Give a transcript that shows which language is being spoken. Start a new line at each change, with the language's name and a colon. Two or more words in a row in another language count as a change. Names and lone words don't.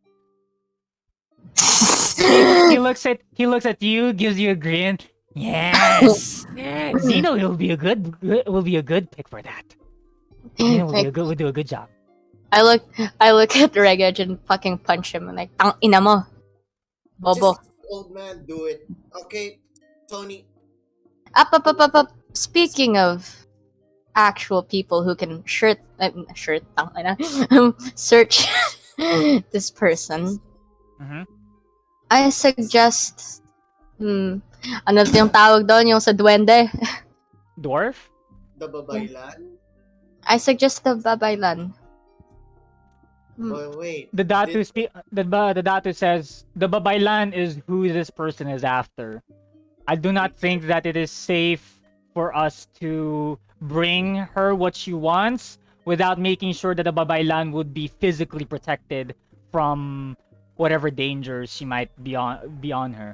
English: He looks at you, gives you a grin. Yes, Zeno will be a good pick for that. Zeno will do a good job. I look at Regage and fucking punch him and like,
Filipino: "Tang ina mo, bobo."
English: Just old man, do it. Okay, Tony. Up. Speaking of actual people who can
Filipino: tang ina,
English: search this person, Mhm. I suggest,
Filipino: ano yung tawag doon, yung sa duwende?
English: Dwarf? The babaylan? I suggest the babaylan. But wait. The Datu says the babaylan is who this person is after. I do not think that it is safe for us to bring her what she wants without making sure that the babaylan would be physically protected from whatever dangers she might be on her.